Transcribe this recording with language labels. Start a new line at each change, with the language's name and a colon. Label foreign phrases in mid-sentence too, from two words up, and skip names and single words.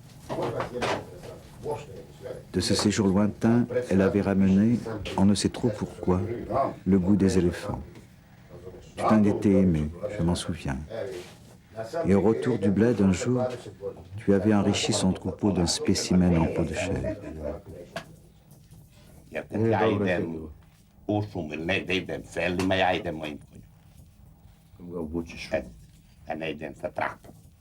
French: De ce séjour lointain, elle avait ramené, on ne sait trop pourquoi, le goût des éléphants. Tu t'en étais ému, je m'en souviens. Et au retour du bled un jour, tu avais enrichi son troupeau d'un spécimen en peau de chèvre.
Serbian: Ja idem u šumu ili ne da idem selima, ja idem mojim konjom. Kako ga obučiš? Ja ne idem sa traktorom.